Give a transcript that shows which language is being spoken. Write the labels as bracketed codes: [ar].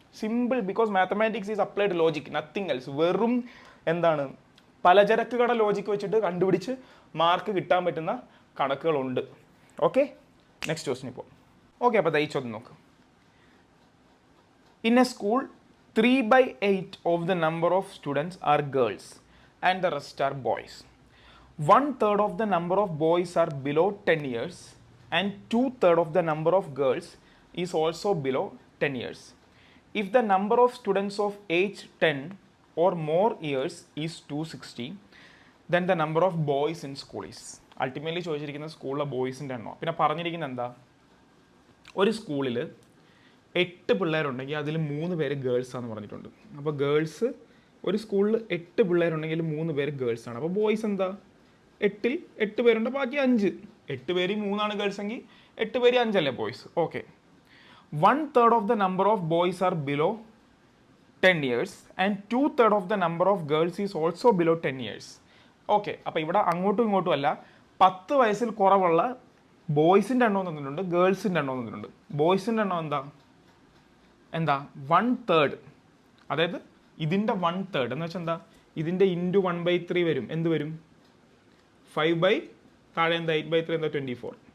[en] Simple, because mathematics is applied logic, nothing else. [ml] വെറും എന്താണ്, പലചരക്ക് കട ലോജിക്ക് വെച്ചിട്ട് കണ്ടുപിടിച്ച് മാർക്ക് കിട്ടാൻ പറ്റുന്ന കണക്കുകളുണ്ട്. ഓക്കെ, നെക്സ്റ്റ് ക്വസ്റ്റ്യൻ ഇപ്പോൾ. ഓക്കെ, അപ്പോൾ ഈ ചോദ്യം നോക്ക്. [en] In a school 3/8 of the number of students are girls and the rest are boys. 1/3 of the number of boys are below 10 years and 2/3 of the number of girls is also below 10 years. If the number of students of age 10 or more years is 260, then the number of boys in school is. [ml] Ultimately ചോദിച്ചിരിക്കുന്ന സ്കൂളിലെ ബോയ്സിൻ്റെ എണ്ണോ. പിന്നെ പറഞ്ഞിരിക്കുന്നത് എന്താ? ഒരു സ്കൂളിൽ 8 പിള്ളേരുണ്ടെങ്കിൽ അതിൽ 3 പേര് ഗേൾസാന്ന് പറഞ്ഞിട്ടുണ്ട്. അപ്പോൾ ഗേൾസ്, ഒരു സ്കൂളിൽ 8 പിള്ളേരുണ്ടെങ്കിൽ 3 പേര് ഗേൾസാണ്. അപ്പോൾ ബോയ്സ് എന്താ? 8ൽ 8 പേരുണ്ട്, ബാക്കി 5. 8 പേര് 3 ഗേൾസ് എങ്കിൽ 8 പേര് 5 അല്ലേ boys. [en] Okay, 1/3 of the number of boys are below 10 years and 2/3 of the number of girls is also below 10 years. [ml] Okay, അപ്പോൾ ഇവിടെ അങ്ങോട്ടും ഇങ്ങോട്ടും അല്ല, 10 വയസ്സിൽ കുറവുള്ള ബോയ്സിൻ്റെ എണ്ണം തന്നിട്ടുണ്ട്, ഗേൾസിൻ്റെ എണ്ണം തന്നിട്ടുണ്ട്. ബോയ്സിൻ്റെ എണ്ണം എന്താ 1/3, അതായത് ഇതിൻ്റെ 1/3 എന്ന് വെച്ചാൽ എന്താ? ഇതിൻ്റെ ഇൻറ്റു 1/3 വരും. എന്ത് വരും? 5 താഴെ എന്താ? 8/3 എന്താ? 24.